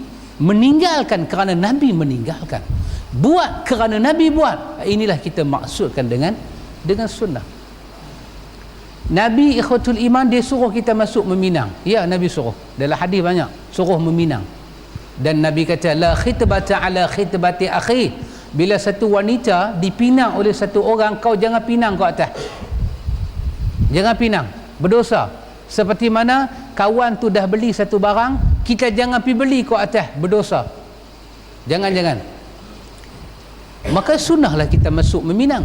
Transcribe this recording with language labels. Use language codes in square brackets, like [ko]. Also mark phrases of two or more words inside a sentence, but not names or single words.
[ms] Meninggalkan kerana Nabi meninggalkan. Buat kerana Nabi buat. Inilah kita maksudkan dengan sunnah. Nabi [ar] إخوة الإيمان, [ms] dia suruh kita masuk meminang. Ya, Nabi suruh. Dalam hadis banyak suruh meminang. Dan Nabi kata [ar] لا خطبة على خطبة أخي. [ms] Bila satu wanita dipinang oleh satu orang, kau jangan pinang ke atas. Jangan pinang, berdosa. Seperti mana kawan tu dah beli satu barang, kita jangan pergi beli ke atas, berdosa. Jangan. Maka sunnahlah kita masuk meminang.